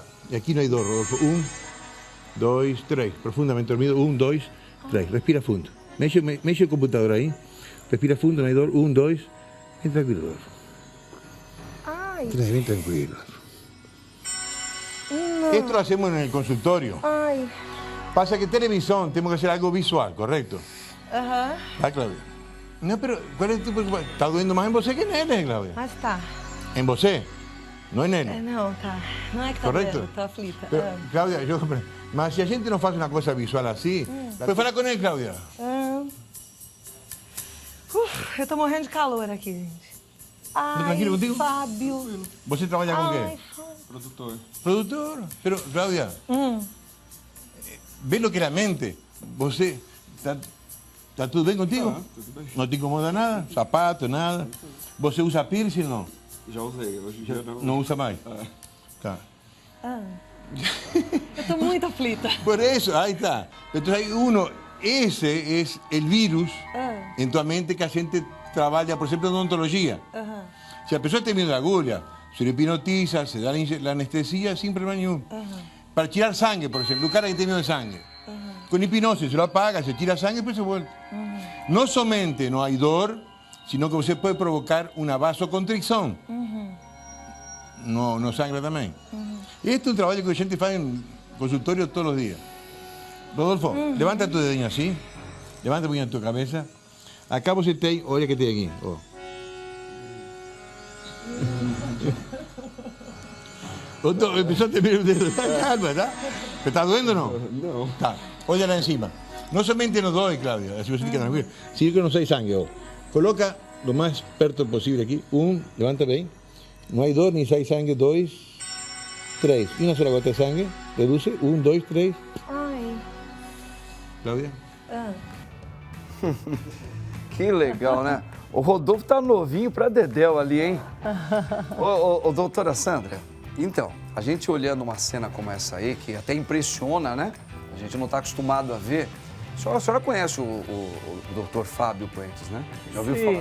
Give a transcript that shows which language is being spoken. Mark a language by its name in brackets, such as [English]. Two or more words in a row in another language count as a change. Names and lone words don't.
[Portuguese] E aqui não há dor, Rodolfo. 1, 2, 3. [Spanish] Profundamente dormido. [Portuguese] 1, 2, 3. Respira fundo. Mexe o computador aí. Respira fundo, não há dor. 1, 2. Bem tranquilo, Rodolfo. Ai. Bem tranquilo. Não. [Spanish] Esto lo hacemos en el consultorio. [Portuguese] Ai. [Spanish] Pasa que televisión tenemos que hacer algo visual, ¿correcto? Aham. ¿Ah, Claudia? No, pero ¿cuál es tu preocupación? [Portuguese] Está doendo más en você que nele, Claudia. Mas tá. [Spanish] En você, no en él. [Portuguese] Não, tá. Não é que tá Correto? doendo, tô aflita. [Spanish] Pero, Claudia, yo comprendo. Mas si [Portuguese] a gente [Spanish] no hace una cosa visual así, pues fala con él, Claudia. [Portuguese] Eu tô morrendo de calor aqui, gente. Ai, [Spanish] tranquilo contigo? Fábio. ¿Você trabaja con Ai, qué? Fábio. Productor. Pero, Claudia, ve lo que es la mente. [Portuguese] ¿Você está tudo bem contigo? Tudo bem. Não te incomoda nada? Sapato, nada? Você usa piercing ou não? Já usei, hoje em dia não. Não usa mais? Tá. Eu tô muito aflita. [Spanish] Por eso, ahí está. Entonces hay uno, ese es el virus en tu mente que [Portuguese] a gente [Spanish] trabaja, por ejemplo, en odontología. Si la persona tiene miedo a la agulha, se le hipnotiza, se da la anestesia sin problema ninguno. Para tirar sangre, por ejemplo, un cara que tiene miedo de sangre. Con hipnosis se lo apaga, se tira sangre y después se vuelve. No solamente no hay dor, sino que usted puede provocar una vasoconstricción. No sangra también. Este es un trabajo que [Portuguese] a gente [Spanish] hace en consultorio todos los días. Rodolfo, levanta tu dedinho así. Levanta un poquito tu cabeza. [Portuguese] Acá você tem, olha que tem aqui. Ó. [Spanish] Empezó a tener el dedo. Calma, ¿tá? ¿Te está doendo o no? [Portuguese] Não. Tá. Olha lá [Spanish] encima. No solamente nos dói, Claudia, así [Portuguese] você fica [Spanish] tranquilo. Sino que no [Portuguese] sai sangue, [Spanish] ó. Coloca lo más perto posible aquí. [Portuguese] Levanta bem. [Spanish] No hay dor ni [Portuguese] sai sangue. [Spanish] 2, 3. Y una sola gota de sangue. Reduce. 1, 2, 3. Ai. Claudia. [Portuguese] Que legal, né? O Rodolfo tá novinho pra dedéu ali, hein? Ô, doutora Sandra, então, a gente olhando uma cena como essa aí, que até impressiona, né? A gente não está acostumado a ver. A senhora conhece o Dr. Fábio Puentes, né? Já ouviu falar?